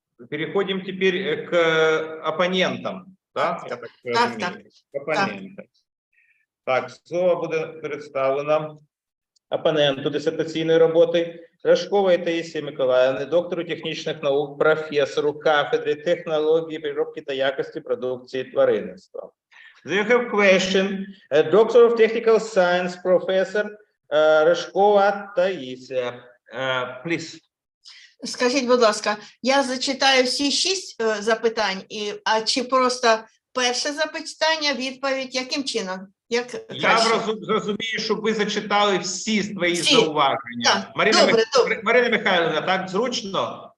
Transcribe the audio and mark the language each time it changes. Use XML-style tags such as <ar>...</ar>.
<ru>Переходим теперь к оппонентам.</ru> <uk>Да? Я так розумію. Оппоненти. Так, слово буде представлено опоненту дисертаційної роботи Рожкової Таїсії Миколаївни, доктору технічних наук, професору кафедри технології, переробки та якості продукції тваринництва.</uk> <en>Do you have question? Doctor of Technical Science, Professor Ришкова Таїсія. Please.</en> <uk>Скажіть, будь ласка, я зачитаю всі 6 запитань, а чи просто перше запитання, відповідь, яким чином? Як краще? Я зрозумію, щоб ви зачитали всі свої Всі. зауваження. Так, добре, добре. Марина Михайлівна, так зручно?</uk>